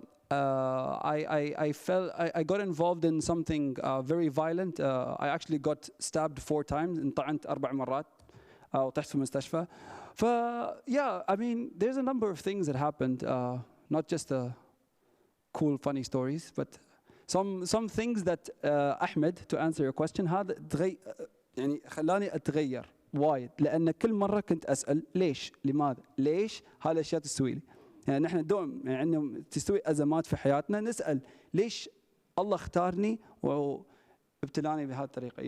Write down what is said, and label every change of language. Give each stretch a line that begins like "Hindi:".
English: I got involved in something very violent. I actually got stabbed 4 times.
Arabic: انطعنت 4 مرات وطحت في المستشفى.
English: Yeah, I mean, there's a number of things that happened, not just the cool, funny stories, but some things that Ahmed, to answer your question,
Arabic: هذا يعني خلاني أتغير وايد، لأن كل مرة كنت أسأل ليش، لماذا، ليش هالأشياء تستوي لي. يعني نحن دوم يعني تستوي أزمات في حياتنا نسأل ليش الله اختارني وابتلاني بهذه الطريقة.